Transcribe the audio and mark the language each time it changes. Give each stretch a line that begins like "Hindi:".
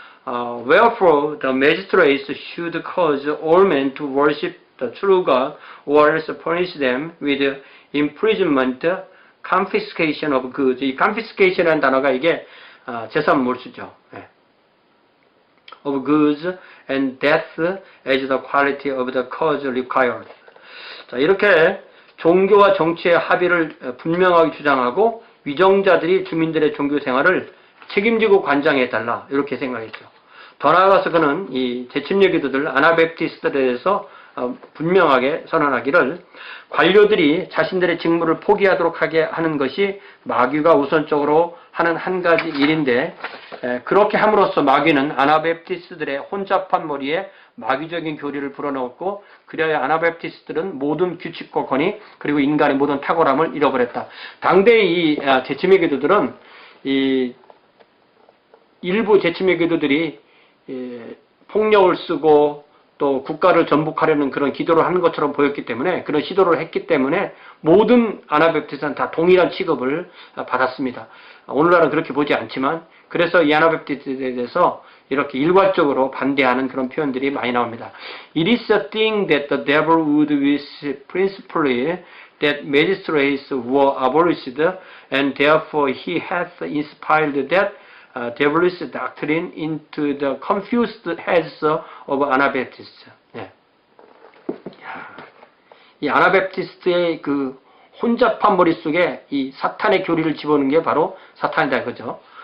English: Wherefore the magistrates should cause all men to worship the true God, or else punish them with imprisonment, confiscation of goods.
Korean: 이 confiscation이라는 단어가 이게 재산 몰수죠.
English: of goods and death as the quality of the cause required.
Korean: 자, 이렇게 종교와 정치의 합의를 분명하게 주장하고 위정자들이 주민들의 종교 생활을 책임지고 관장해달라 이렇게 생각했죠. 더 나아가서 그는 이 재침례 기도들 아나베프티스트에 대해서 분명하게 선언하기를 관료들이 자신들의 직무를 포기하도록 하게 하는 것이 마귀가 우선적으로 하는 한 가지 일인데 그렇게 함으로써 마귀는 아나베프티스트들의 혼잡한 머리에 마귀적인 교리를 불어넣었고 그래야 아나베프티스트들은 모든 규칙과 권위 그리고 인간의 모든 탁월함을 잃어버렸다. 당대의 이 재침례 기도들은 이 일부 재침례 기도들이 폭력을 쓰고 또 국가를 전복하려는 그런 기도를 하는 것처럼 보였기 때문에 그런 시도를 했기 때문에 모든 아나베프티스트는 다 동일한 취급을 받았습니다. 오늘날은 그렇게 보지 않지만 그래서 이 아나베프티스트에 대해서 이렇게 일괄적으로 반대하는 그런 표현들이 많이 나옵니다.
English: It is a thing that the devil would wish principally that magistrates were abolished and therefore he hath inspired that devilish doctrine into the confused heads of Anabaptists.
Korean: 예. 이 아나베프티스트의 그 혼잡한 머릿속에 이 사탄의 교리를 집어넣는 게 바로 사탄이다 그죠?